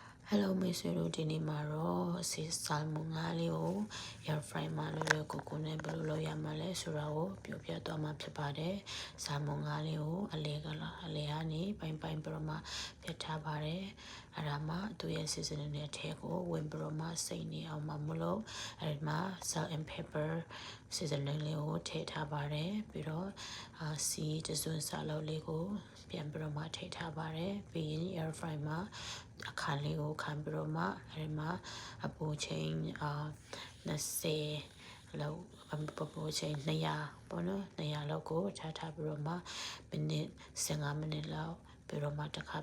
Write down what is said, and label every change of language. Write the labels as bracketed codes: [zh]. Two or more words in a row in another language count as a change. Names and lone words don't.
[my] Hello မိတ်ဆွေတို့ဒီနေ့မှာတော့ဆီဆာမွန်ငါးလေးကို [en] air fry [my] မှာလွယ်လွယ်ကူကူနဲ့ဘယ်လိုလုပ်ရမလဲဆိုတာကိုပြော ပြသွားမှာဖြစ်ပါတယ်။ဆာမွန်ငါးလေးကိုအလဲကနေပိုင်းပြီးတော့မှပြတ်ထားပါတယ်။အဲ့ဒါမှသူ့ရဲ့ seasoning နဲ့ထဲကိုဝင်ပြီးတော့မှစိတ်နေအောင်မလို့အဲ့ဒီမှာ [en] salt and pepper seasoning [my] လေးကိုထည့်ထားပါတယ်။ပြီးတော့စီတစွန်းစားလောက်လေးကိုပြန်ပြီးတော့မှထည့်ထားပါတယ်။ပြီးရင် [en] air fry [my] မှာအခါလေးကိုခံပြီးတော့မှအဲဒီမှာအပူချိန် 20လောက်ပပူချိန်200ပေါ့နော်200လောက်ကိုထားပြီးတော့မှ15မိနစ်လောက်ပြီးတော့မှတစ်ခါ